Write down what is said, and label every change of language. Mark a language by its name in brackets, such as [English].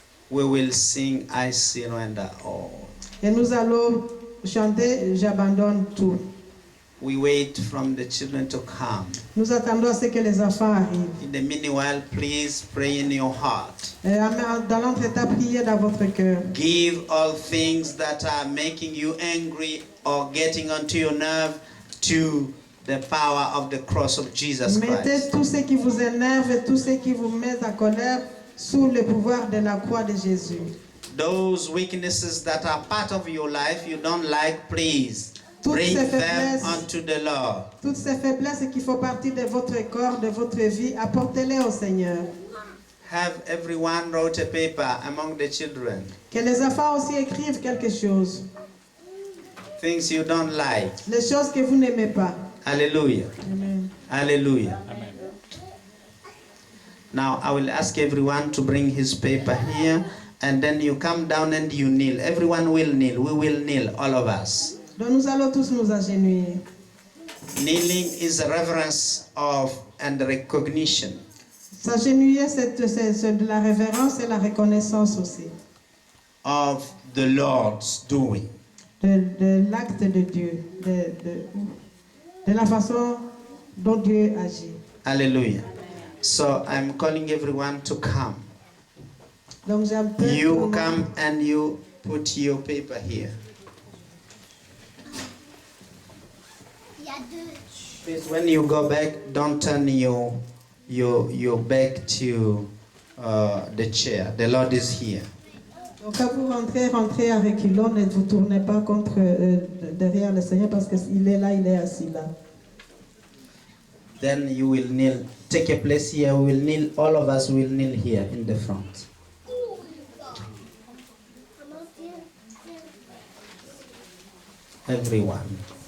[English] We will sing I surrender all. [French] Et nous allons chanter J'abandonne tout. [English] We wait from the children to come. [French] Nous attendons à ce que les enfants arrivent. [English] In the meanwhile, please pray in your heart. [French] Et dans l'entretemps, priez dans votre cœur. [English] Give all things that are making you angry or getting onto your nerve to the power of the cross of Jesus [French] Mettez [English] Christ. [French] tout ce qui vous énerve et tout ce qui vous met en colère sous le pouvoir de la croix de Jésus. [English] Those weaknesses that are part of your life you don't like, please [French] Toutes [English] bring [French] ces [English] them [French] faiblesses. [English] unto the Lord. [French] Toutes ces faiblesses qui font partie de votre corps, de votre vie, apportez-les au Seigneur. [English] Have everyone wrote a paper among the children. [French] Que les enfants aussi écrivent quelque chose. [English] Things you don't like. [French] Les choses que vous n'aimez pas. Hallelujah. Amen. Hallelujah. Amen. [English] Now I will ask everyone to bring his paper here, and then you come down and you kneel. Everyone will kneel. We will kneel, all of us. [French] Donc nous allons tous nous agenouiller. [English] Kneeling is a reverence of and recognition [French] S'agenouiller, c'est de la révérence et la reconnaissance aussi. [English] of the Lord's doing. [French] De l'acte de Dieu. De la façon dont Dieu agit. Hallelujah. [English] So I'm calling everyone to come. [French] Donc j'appelle tout le [English] You [French] monde. [English] come and you put your paper here. Please, when you go back, don't turn your back to the chair. The Lord is here. [French] Donc quand vous rentrez à reculons, ne vous tournez pas derrière le Seigneur parce qu'il est là, il est assis là. [English] Then you will kneel. Take a place here. We will kneel. All of us will kneel here in the front. Everyone.